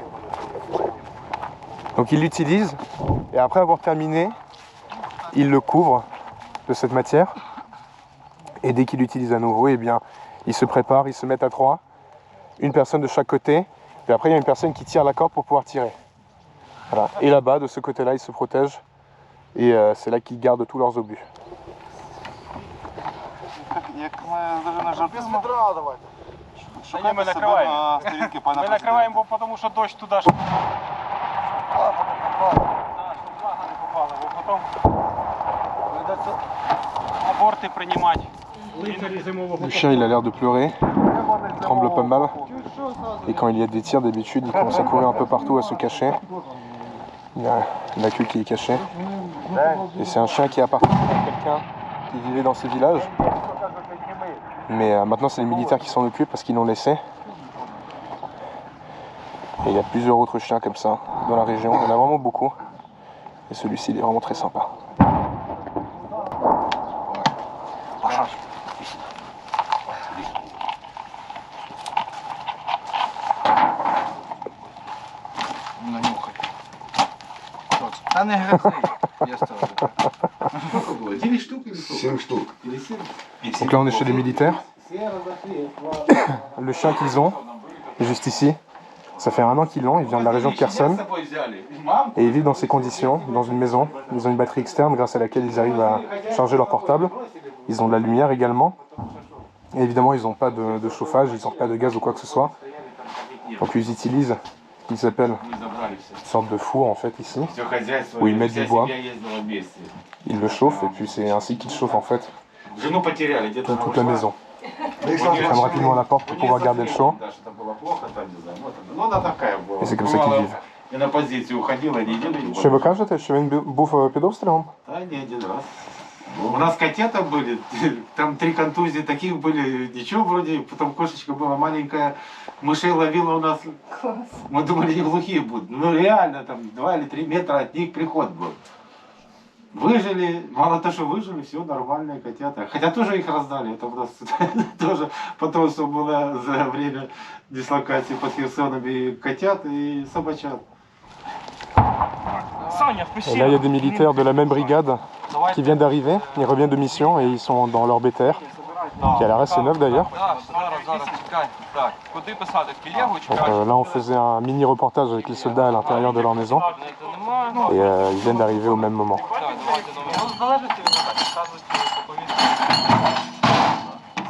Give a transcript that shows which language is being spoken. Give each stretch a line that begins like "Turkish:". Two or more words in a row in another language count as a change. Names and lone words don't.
French: Donc ils l'utilisent et après avoir terminé, ils le couvrent de cette matière. Et dès qu'ils l'utilisent à nouveau, eh bien, ils se préparent, ils se mettent à 3, une personne de chaque côté, et après il y a une personne qui tire la corde pour pouvoir tirer. Voilà. Et là-bas, de ce côté-là, ils se protègent, et c'est là qu'ils gardent tous leurs obus.
Ukrainian: Ні, ми накриваємо. Ми накриваємо, бо тому що дощ туди ж. Так, щоб влага не попала, бо потім прийдеться аборти приймати.
French: Le chien, il a l'air de pleurer, il tremble pas mal, et quand il y a des tirs, d'habitude, il commence à courir un peu partout, à se cacher. Il y a la queue qui est cachée. Et c'est un chien qui appartient à quelqu'un qui vivait dans ces villages. Mais maintenant, c'est les militaires qui s'en occupent parce qu'ils l'ont laissé. Et il y a plusieurs autres chiens comme ça dans la région. Il y en a vraiment beaucoup. Et celui-ci, il est vraiment très sympa.
Ukrainian: Та не гризни. Я ставлю. 7 штук.
French: Donc là, on est chez les militaires. Le chien qu'ils ont, est juste ici. Ça fait 1 an qu'ils l'ont, il vient de la région de Kherson. Et ils vivent dans ces conditions, dans une maison. Ils ont une batterie externe grâce à laquelle ils arrivent à charger leur portable. Ils ont de la lumière également. Et évidemment, ils n'ont pas de chauffage, ils n'ont pas de gaz ou quoi que ce soit. Donc ils utilisent ce qu'ils appellent une sorte de four en fait ici, où ils mettent du bois. Ils le chauffent et puis c'est ainsi qu'ils chauffent en fait toute la maison. Ils ferment rapidement la porte pour pouvoir garder le chaud. Et c'est comme ça qu'ils vivent.
Ukrainian: Що ви кажете, що він був під обстрілом?
Russian: Да, не один раз. У нас котята были, там 3 контузии таких были, ничего вроде, потом кошечка была маленькая, мышей ловила у нас. Класс. Мы думали, они глухие будут. Ну реально, там 2 или 3 метра от них приход был. Выжили, мало того, что выжили, все, нормальные котята. Хотя тоже их раздали, это у нас тоже потом, что было за время дислокации под Херсоном и котят, и собачат.
French: Et là, il y a des militaires de la même brigade qui viennent d'arriver. Ils reviennent de mission et ils sont dans leur BTR, qui à l'arrêt c'est neuf d'ailleurs. Donc là, on faisait un mini reportage avec les soldats à l'intérieur de leur maison et ils viennent d'arriver au même moment.